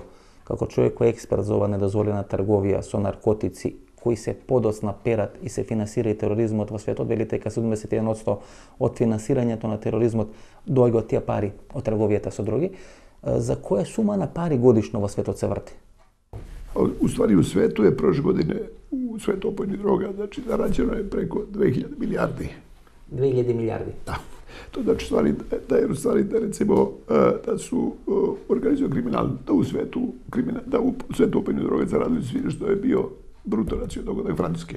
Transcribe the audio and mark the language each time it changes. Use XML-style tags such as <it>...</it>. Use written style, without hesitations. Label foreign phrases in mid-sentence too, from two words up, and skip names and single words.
<mk>Како човек кој е експерт за ова недозволена трговија со наркотици, кои се подоцна перат и се финансира и тероризмот во светот, велите дека 71% од финансирањето на тероризмот доаѓа од тие пари од трговијата со дроги. За која сума на пари годишно во светот се врти?</mk> <sr>U stvari u svetu je prošle godine u svetu opojnih droga, znači zarađeno je preko 2000 milijardi. 2000 milijardi? Da. To znači da recimo da su organizirani kriminal, da u svetu opojnih droga zaradili svi što je bio bruto nacionalni dohodak Francuske.</sr>